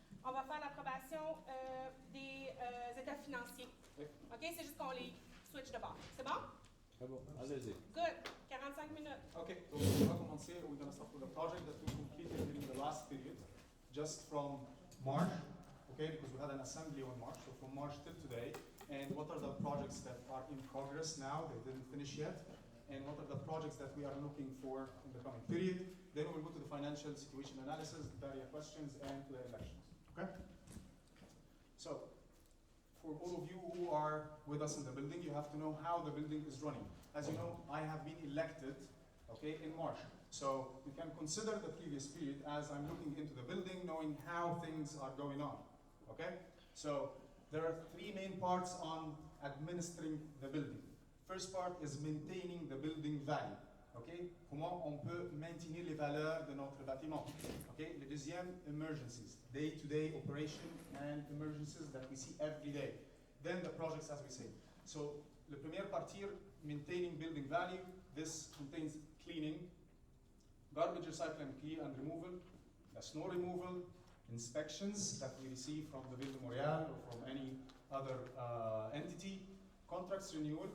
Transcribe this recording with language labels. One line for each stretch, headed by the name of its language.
French: on va faire l'approbation des états financiers. Oui. OK? C'est juste qu'on les switch de bord. C'est bon? Très bon. Allez-y.
English: Good. 45 minutes. Okay, so we're going to commencer. We're going to start with a project that we completed during the last period, just from March, okay, because we had an assembly on March, so from March till today. And what are the projects that are in progress now, they didn't finish yet, and what are the projects that we are looking for in the coming period. Then we'll go to the financial situation analysis, the barrier questions, and to the elections, okay? So, for all of you who are with us in the building, you have to know how the building is running. As you know, I have been elected, okay, in March. So you can consider the previous period as I'm looking into the building, knowing how things are going on, okay? So there are three main parts on administering the building. First part is maintaining the building value, okay?
French: Comment on peut maintenir les valeurs de notre bâtiment, okay? Le deuxième,
English: emergencies, day-to-day operation and emergencies that we see every day. Then the projects, as we say. So the
French: première partie,
English: maintaining building value, this contains cleaning, garbage recycling, clear and removal, the snow removal, inspections that we receive from the Ville de Montréal or from any other entity, contracts renewal.